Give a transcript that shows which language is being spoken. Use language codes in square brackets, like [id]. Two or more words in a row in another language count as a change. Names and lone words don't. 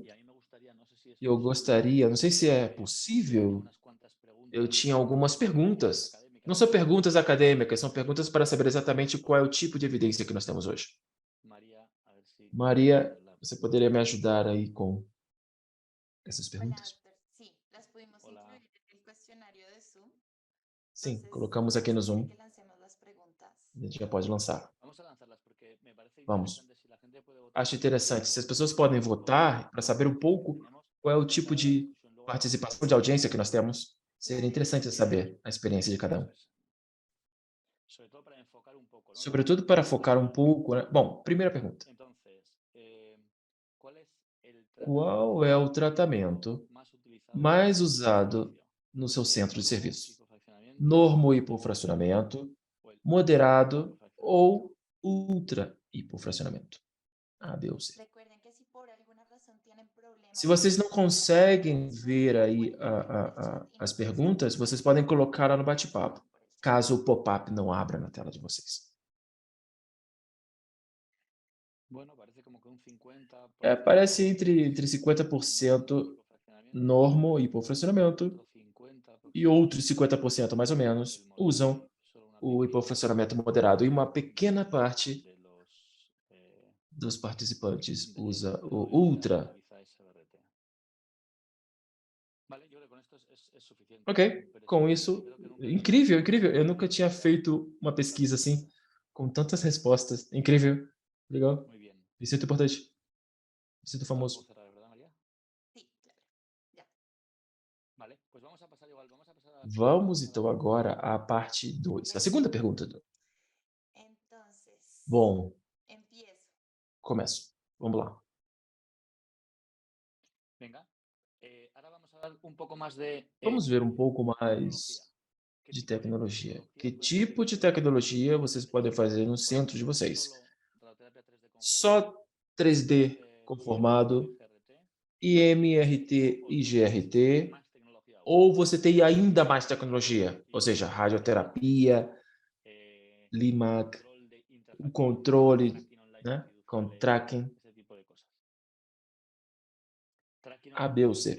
[pt] E eu gostaria, não sei se é possível, eu tinha algumas perguntas Não são perguntas acadêmicas, são perguntas para saber exatamente qual é o tipo de evidência que nós temos hoje. Maria, você poderia me ajudar aí com essas [es] Hola, [pt] perguntas? [es] doctor. Sí, las pudimos Hola. incluir en el cuestionario de Zoom. [pt] Sim, [es] Entonces, [pt] colocamos aqui no [es] ¿usted quiere [pt] Zoom. [es] que lancemos las preguntas? [pt] A gente já pode lançar. [es] Vamos a lanzarlas porque me parece [pt] Vamos. [es] interesante si la gente puede votar. [pt] Acho interessante. Se as pessoas podem votar para saber um pouco qual é o tipo de participação de audiência que nós temos, seria interessante saber a experiência de cada um. [es] Sobre todo para enfocar un poco, ¿no? [pt] Sobretudo para focar um pouco, né? Bom, primeira pergunta. [es] Entonces, ¿cuál es el [pt] Qual é o tratamento [es] más utilizado [pt] mais [es] en [pt] usado [es] servicio? [pt] no seu centro de serviço? [es] Hipofraccionamiento, [pt] Normo hipofracionamento, moderado ou ultra hipofracionamento? A, B ou C. [es] Recuerden que si por alguna razón tienen problemas [pt] Se vocês não [es] con la [pt] conseguem [es] conexión, [pt] ver aí [es] pueden ponerlo en el chat y [pt] as [es] nosotros [pt] perguntas, [es] seguimos [pt] vocês podem [es] respondiendo [pt] colocar lá no [es] por [pt] bate-papo, [es] el chat. [pt] caso o pop-up não abra na tela de vocês. [es] Bueno, parece como que un 50%. [pt] Parece entre 50% normo hipofracionamento [es] otro 50% [pt] e outros 50% mais ou menos usam o hipofracionamento moderado e uma pequena parte [es] de los [pt] dos participantes [es] de [pt] usa o [es] utiliza- ultra. [pt] utiliza SBRT. [es] Vale, yo creo que con esto es suficiente. [pt] Ok, [es] Pero [pt] com [es] sí, [pt] isso, [es] creo que nunca [pt] incrível, incrível. Eu nunca tinha feito uma pesquisa assim, com tantas respostas. Incrível, legal. [es] Muy bien. [pt] Me sinto importante. Me sinto [es] Esto lo puedo [pt] famoso. [es] cerrar, ¿verdad, María? Sí, claro. Ya. Vale, pues vamos a pasar igual. Vamos a pasar a [pt] Vamos então agora à parte 2. A segunda pergunta. [es] Entonces, [pt] Bom, [es] empiezo. [pt] começo. Vamos lá. [es] Venga. Ahora vamos a dar un poco más de [pt] Vamos ver um pouco mais de tecnologia. Que tipo de tecnologia vocês podem fazer no centro de vocês? Só 3D conformado, IMRT e GRT, ou você tem ainda mais tecnologia, ou seja, radioterapia, LIMAC, o controle, né, com tracking, A, B ou C.